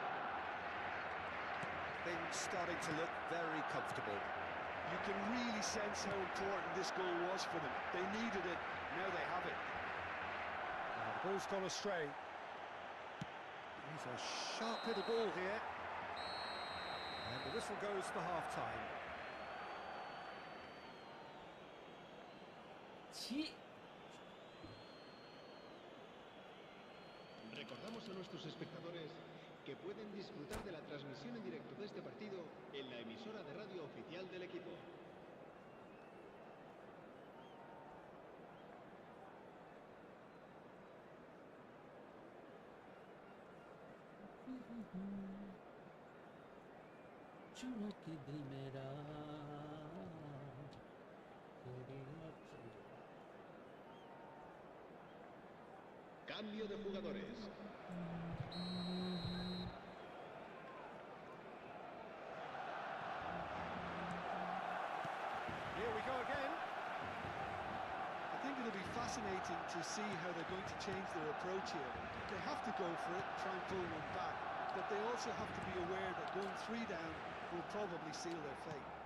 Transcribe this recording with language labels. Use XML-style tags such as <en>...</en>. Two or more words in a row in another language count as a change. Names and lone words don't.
<en>Things starting to look very comfortable. You can really sense how important this goal was for them. They needed it, now they have it. The ball's gone astray. He's a sharp little ball here. And the whistle goes for half-time.</en> <es>Sí. Recordamos a nuestros espectadores que pueden disfrutar de la transmisión en directo de este partido en la emisora de radio oficial del equipo.</es> <hi>चुरा के दिल मेरा</hi> <es>Cambio de jugadores.</es> <en>Here we go again. I think it'll be fascinating to see how they're going to change their approach here. They have to go for it, try and pull one back, but they also have to be aware that going 3 down will probably seal their fate.</en>